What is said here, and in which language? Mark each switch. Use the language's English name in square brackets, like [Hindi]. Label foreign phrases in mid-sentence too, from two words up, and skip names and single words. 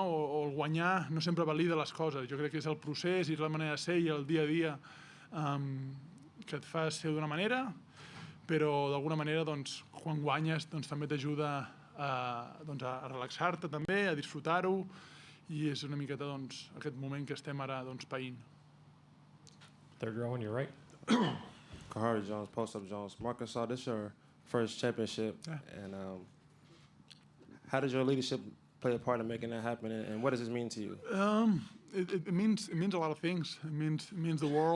[Catalan] o el guanyar no sempre valida les coses. Jo crec que és el procés i la manera de ser i el dia a dia que et fa ser d'una manera, però d'alguna manera doncs, quan guanyes doncs, també t'ajuda a relaxar-te també, a disfrutar-ho, i és una miqueta doncs, aquest moment que estem ara doncs, païnt. [English] Third row on your right. Kahari Jones, Post Up Jones. Marcus, this is your first championship, and how did your leadership play a part in making that happen, and what does this mean to you? It means a lot of things. It means the world.